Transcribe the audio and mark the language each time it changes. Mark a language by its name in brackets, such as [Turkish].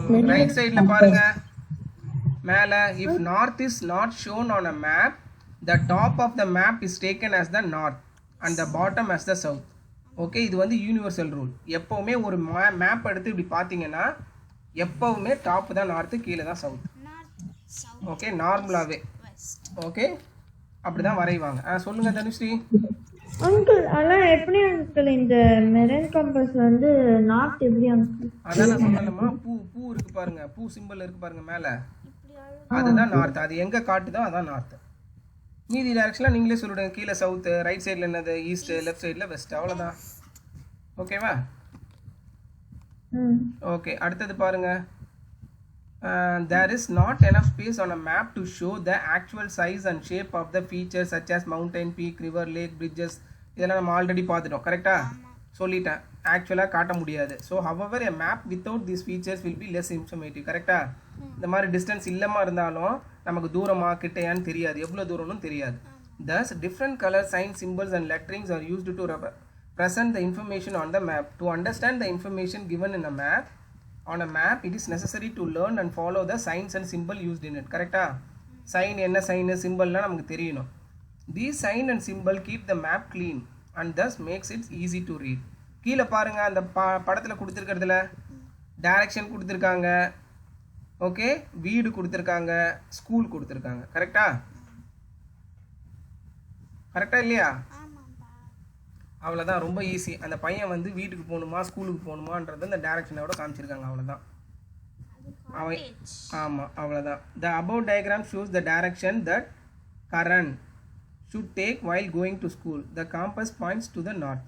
[Tamil] Right சைடில் பாருங்க மேலே, [English] if north is not shown on a map, the top of the map is taken as the north and the bottom as the south. [Tamil] Okay, இது வந்து universal rule. எப்போவுமே ஒரு map எடுத்து இப்படி பார்த்தீங்கன்னா எப்போவுமே டாப் தான் நார்த்து, கீழே தான் சவுத். நார்த் சவுத் ஓகே, நார்மலாகவே. வெஸ்ட். ஓகே, அப்படி தான் வரைவாங்க. சொல்லுங்கள் தனுஸ்ரீ. அங்கிள் அதான் எப்படி அங்கிள் இந்த மெரன் கம்பஸ் வந்து நார்த் எப்படி அங்கிள்? அதான் நான் சொன்னேன்மா, பூ இருக்கு பாருங்க, பூ சிம்பிள் இருக்கு பாருங்க மேலே, இப்படி அழகு. அதுதான் நார்த். அது எங்கே காட்டுதோ அதான் நார்த். மீதி டைரக்ஷன்லாம் நீங்களே சொல்லிவிடுங்க. கீழே சவுத்து, ரைட் சைடில் என்னது ஈஸ்ட்டு, லெஃப்ட் சைடில் வெஸ்ட், அவ்வளோதான். ஓகேவா? ஓகே, அடுத்தது பாருங்க. [English] There is not enough space on a map to show the actual size and shape of the features such as mountain, peak, river, lake, bridges. [Tamil] இதெல்லாம் நம்ம already பார்த்துட்டோம். கரெக்டாக சொல்லிட்டேன், ஆக்சுவலாக காட்ட முடியாது. [English] So however a map without these features will be less informative. [Tamil] கரெக்டாக? இந்த மாதிரி டிஸ்டன்ஸ் இல்லாமல் இருந்தாலும் நமக்கு தூரமாக கிட்டையான்னு தெரியாது, எவ்வளோ தூரம்னு தெரியாது. [English] Thus different color signs, symbols and letterings are used to present the information on the map. To understand the information given in a map, on a map, it is necessary to learn and follow the signs and symbol used in it. [Tamil] கரெக்டா? Sign என்ன sign, சிம்பிள்லாம் நமக்கு தெரியணும். [English] These sign and symbol keep the map clean and thus makes it easy to read. [Tamil] கீழே பாருங்க, அந்த படத்தில் கொடுத்துருக்கிறதுல direction கொடுத்துருக்காங்க. Okay, வீடு கொடுத்துருக்காங்க, ஸ்கூல் கொடுத்துருக்காங்க. கரெக்டா? கரெக்டா இல்லையா? ஆமாப்பா. அவ்வளோதான், ரொம்ப ஈஸி. அந்த பையன் வந்து வீட்டுக்கு போகணுமா ஸ்கூலுக்கு போகணுமான்றது அந்த டைரக்ஷனோட காமிச்சிருக்காங்க. அவ்வளோதான். அவன் காட்டேஜ். ஆமாம், அவ்வளோதான். [English] The above diagram shows the direction that Karan should take while going to school. The compass points to the north.